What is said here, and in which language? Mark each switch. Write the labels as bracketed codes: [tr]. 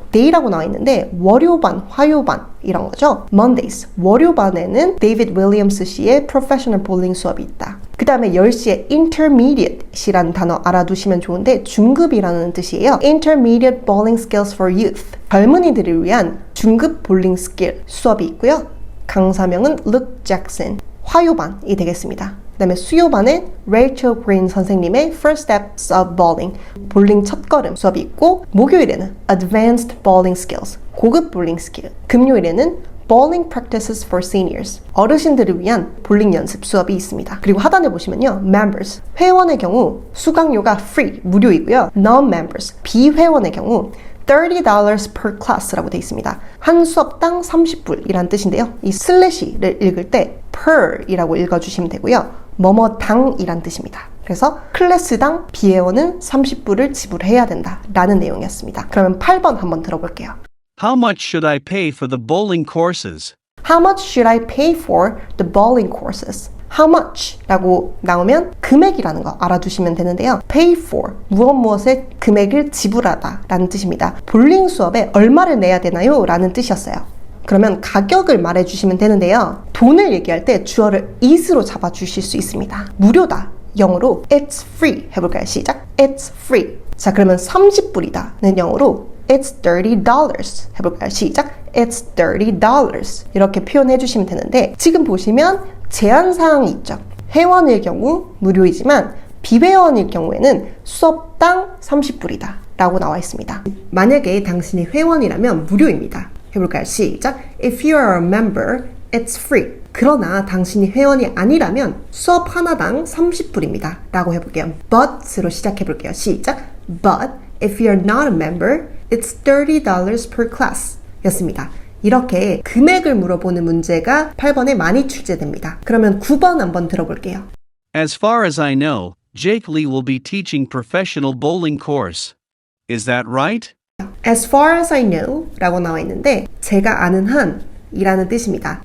[ko] Day라고 나와 있는데 월요반, 화요반 이런 거죠. Mondays, 월요반에는 David Williams 씨의 Professional Bowling 수업이 있다. 그 다음에 10시에 Intermediate이라는 단어 알아두시면 좋은데 중급이라는 뜻이에요. Intermediate Bowling Skills for Youth, 젊은이들을 위한 중급 볼링 스킬 수업이 있고요. 강사명은 Luke Jackson, 화요반이 되겠습니다. 그 다음에 수요반에 Rachel Green 선생님의 First Steps of Bowling, 볼링 첫걸음 수업이 있고 목요일에는 Advanced Bowling Skills, 고급 볼링 스킬, 금요일에는 Bowling Practices for Seniors, 어르신들을 위한 볼링 연습 수업이 있습니다. 그리고 하단에 보시면요, Members, 회원의 경우 수강료가 free, 무료이고요. Non-members, 비회원의 경우 $30 per class라고 되어 있습니다. 한 수업당 30불이란 뜻인데요. 이 슬래시를 읽을 때 per이라고 읽어주시면 되고요. 뭐뭐당이란 뜻입니다. 그래서 클래스당 비회원은 30불을 지불해야 된다라는 내용이었습니다. 그러면 8번 한번 들어볼게요. [en] How much should I pay for the bowling courses? How much should I pay for the bowling courses? How much? [ko] 라고 나오면 금액이라는 거 알아두시면 되는데요. pay for, 무엇에 금액을 지불하다 라는 뜻입니다. 볼링 수업에 얼마를 내야 되나요? 라는 뜻이었어요. 그러면 가격을 말해주시면 되는데요. 돈을 얘기할 때 주어를 is로 잡아주실 수 있습니다. 무료다. 영어로 [en] it's free [ko] 해볼까요? [en] 시작. It's free. [ko] 자, 그러면 30불이다는 영어로 [en] It's $30 [ko] 해볼까요? 시작. It's $30 이렇게 표현해 주시면 되는데 지금 보시면 제한사항이 있죠. 회원일 경우 무료이지만 비회원일 경우에는 수업당 30불이다 라고 나와 있습니다. 만약에 당신이 회원이라면 무료입니다. 해볼까요? 시작. [en] If you are a member, it's free. [ko] 그러나 당신이 회원이 아니라면 수업 하나당 30불입니다. 라고 해볼게요. But으로 시작해볼게요. 시작. [en] But if you're not a member, it's $30 per class [ko] 였습니다. 이렇게 금액을 물어보는 문제가 8번에 많이 출제됩니다. 그러면 9번 한번 들어볼게요. [en] As far as I know, Jake Lee will be teaching professional bowling course. Is that right? As far as I know [ko] 라고 나와 있는데 제가 아는 한 이라는 뜻입니다.